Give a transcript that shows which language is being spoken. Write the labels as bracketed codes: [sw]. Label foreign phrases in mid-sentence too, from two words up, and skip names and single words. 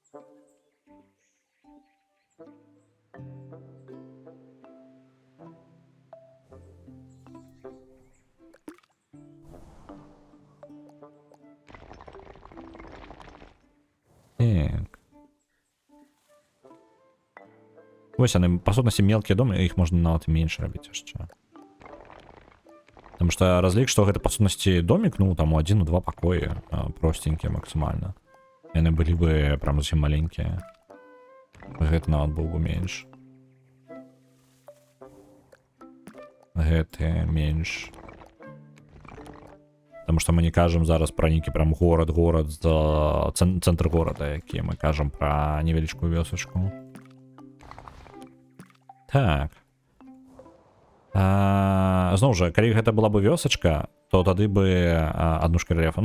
[be] Так. Вось яны, па сутнасці, мелкія домы, іх можна нават і менш рабіць яшчэ. [ru] Потому что [be] разлік, што гэта па сутнасці домік, ну там у 1-2 пакоі, простенькія максімальна. Яны былі бы прям зусім маленькія. Гэты нават быў бы менш. Гэты менш. [ru] Потому что [be] мы не кажам зараз пра нейкі прям горад, цэнтр горада, які мы кажам пра невялічкую вёсачку. Так. Зноў жа, калі гэта была бы вёсачка, то тады бы аднушка рэльефа.